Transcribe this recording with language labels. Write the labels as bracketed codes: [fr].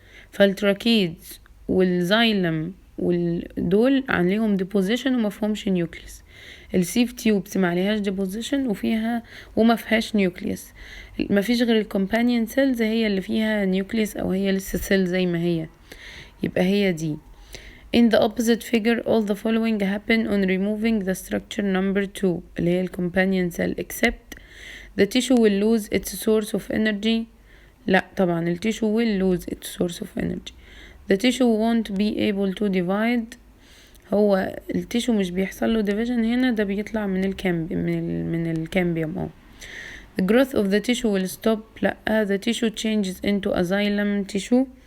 [ar] فالتراكيدز والزايلم دول عليهم deposition وما فيهمش nucleus. السيف تيوبس ما عليهاش deposition وما فيهاش nucleus. ما فيش غير الكومبانيون سيلز هي اللي فيها nucleus او هي لسه سيل زي ما هي، يبقى هي دي. [en] In the opposite figure, all the following happen on removing the structure number 2 [ar] اللي هي [en] companion cell except the tissue will lose its source of energy. [ar] لا طبعا [en] tissue will lose its source of energy. The tissue won't be able to divide. [ar] هو tissue مش بيحصل له division هنا، ده بيطلع من الكامبيوم. [en] The growth of the tissue will stop. لا the tissue changes into a xylem tissue.